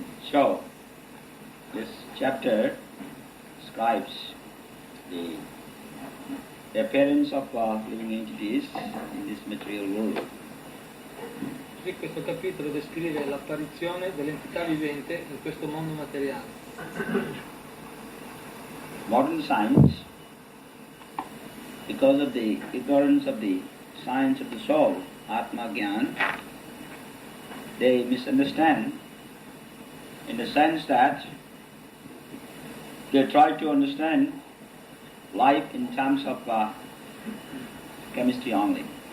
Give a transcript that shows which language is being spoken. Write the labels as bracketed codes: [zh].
[en] So, this chapter describes the appearance of living entities in this material world. [it] Così questo capitolo descrive l'apparizione dell'entità vivente in questo mondo materiale. [en] Modern science, because of the ignorance of the science of the soul, Atma Gyan, they misunderstand in the sense that they try to understand life in terms of chemistry only.